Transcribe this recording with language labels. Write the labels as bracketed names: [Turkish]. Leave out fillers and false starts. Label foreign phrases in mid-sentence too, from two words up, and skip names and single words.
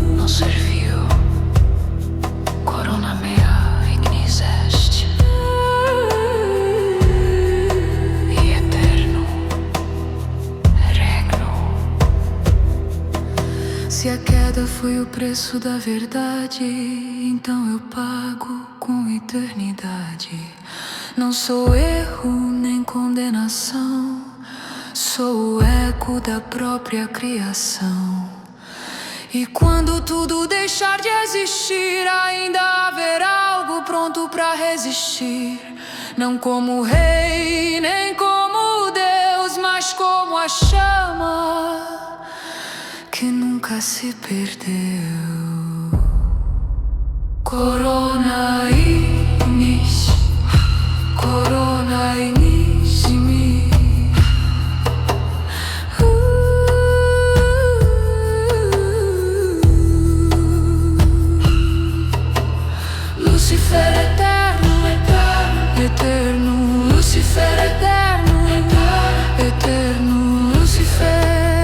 [Portuguese] serviu. [Latin] Corona mea ignis est, [Portuguese] e eterno regno. Se a queda foi o preço da verdade, então eu pago com eternidade. Não sou erro nem condenação, sou o eco da própria criação. E quando tudo deixar de existir, ainda haverá algo pronto pra resistir. Não como rei, nem como Deus, mas como a chama que nunca se perdeu. [Latin] Corona ignis, corona ignis [Portuguese] em mim. Lucifer eterno, eterno, eterno, Lucifer eterno, eterno, eterno, Lucifer.